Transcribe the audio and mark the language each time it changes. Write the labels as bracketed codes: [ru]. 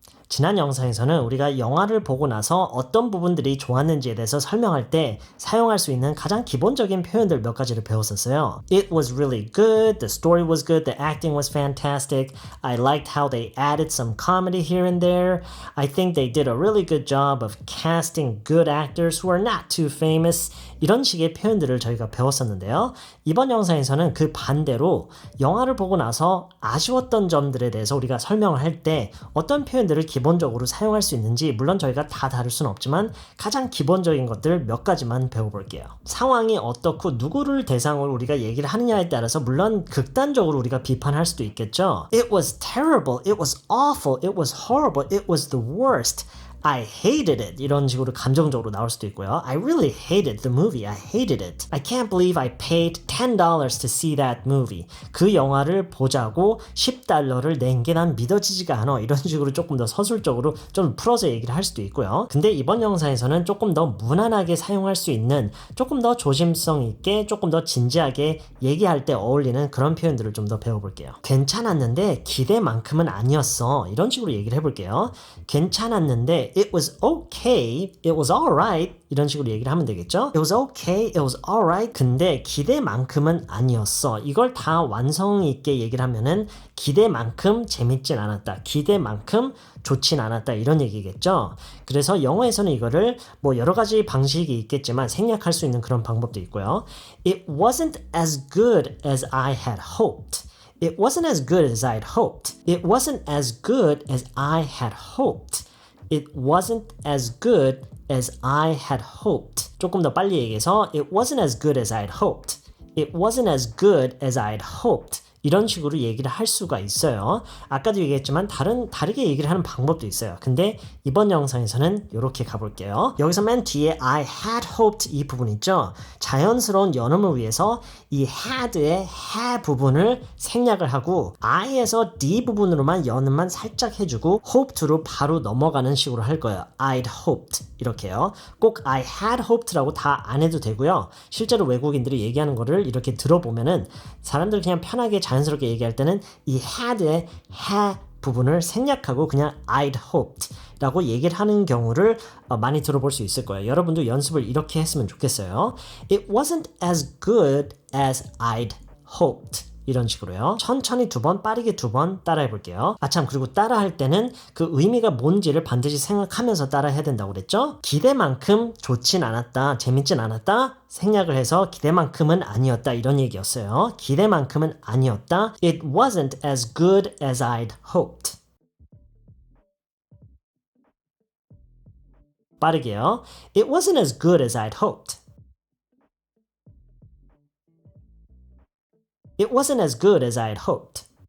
[ko] 지난 영상에서는 우리가 영화를 보고 나서 어떤 부분들이 좋았는지에 대해서 설명할 때 사용할 수 있는 가장 기본적인 표현들 몇 가지를 배웠었어요. [en] It was really good, the story was good, the acting was fantastic, I liked how they added some comedy here and there, I think they did a really good job of casting good actors who are not too famous. [ko] 이런 식의 표현들을 저희가 배웠었는데요. 이번 영상에서는 그 반대로 영화를 보고 나서 아쉬웠던 점들에 대해서 우리가 설명을 할 때 어떤 표현들을 기본적으로 사용할 수 있는지, 물론 저희가 다 다룰 수는 없지만 가장 기본적인 것들 몇 가지만 배워볼게요. 상황이 어떻고 누구를 대상으로 우리가 얘기를 하느냐에 따라서 물론 극단적으로 우리가 비판할 수도 있겠죠. [en] It was terrible, it was awful, it was horrible, it was the worst. I hated it. [ko] 이런 식으로 감정적으로 나올 수도 있고요. [en] I really hated the movie. I hated it. I can't believe I paid $10 to see that movie. [ko] 그 영화를 보자고 $10를 낸 게 난 믿어지지가 않아. 이런 식으로 조금 더 서술적으로 좀 풀어서 얘기를 할 수도 있고요. 근데 이번 영상에서는 조금 더 무난하게 사용할 수 있는, 조금 더 조심성 있게, 조금 더 진지하게 얘기할 때 어울리는 그런 표현들을 좀 더 배워볼게요. 괜찮았는데 기대만큼은 아니었어. 이런 식으로 얘기를 해볼게요. 괜찮았는데 [en] it was okay, it was alright [ko] 이런 식으로 얘기를 하면 되겠죠? [en] It was okay, it was alright. [ko] 근데 기대만큼은 아니었어. 이걸 다 완성 있게 얘기를 하면은 기대만큼 재밌진 않았다, 기대만큼 좋진 않았다, 이런 얘기겠죠? 그래서 영어에서는 이거를 뭐 여러 가지 방식이 있겠지만 생략할 수 있는 그런 방법도 있고요. [en] It wasn't as good as I had hoped. It wasn't as good as I had hoped. It wasn't as good as I had hoped. It wasn't as good as I had hoped. [ko] 조금 더 빨리 얘기해서 [en] It wasn't as good as I had hoped. It wasn't as good as I had hoped. [ko] 이런 식으로 얘기를 할 수가 있어요. 아까도 얘기했지만 다르게 얘기를 하는 방법도 있어요. 근데 이번 영상에서는 이렇게 가볼게요. 여기서 맨 뒤에 [en] I had hoped [ko] 이 부분 있죠? 자연스러운 연음을 위해서 이 had의 had 부분을 생략을 하고 I에서 D 부분으로만 연음만 살짝 해주고 hoped로 바로 넘어가는 식으로 할 거예요. [en] I'd hoped [ko] 이렇게요. 꼭 [en] I had hoped [ko] 라고 다 안 해도 되고요. 실제로 외국인들이 얘기하는 거를 이렇게 들어보면은 사람들 그냥 편하게 자연스럽게 얘기할 때는 이 had의 had 부분을 생략하고 그냥 [en] I'd hoped [ko] 라고 얘기를 하는 경우를 많이 들어볼 수 있을 거예요. 여러분도 연습을 이렇게 했으면 좋겠어요. [en] It wasn't as good as I'd hoped. [ko] 이런 식으로요. 천천히 두 번, 빠르게 두 번 따라해 볼게요. 아참, 그리고 따라할 때는 그 의미가 뭔지를 반드시 생각하면서 따라해야 된다고 그랬죠? 기대만큼 좋진 않았다, 재밌진 않았다, 생략을 해서 기대만큼은 아니었다, 이런 얘기였어요. 기대만큼은 아니었다. [en] It wasn't as good as I'd hoped. [ko] 빠르게요. [en] It wasn't as good as I'd hoped. It wasn't as good as I had hoped.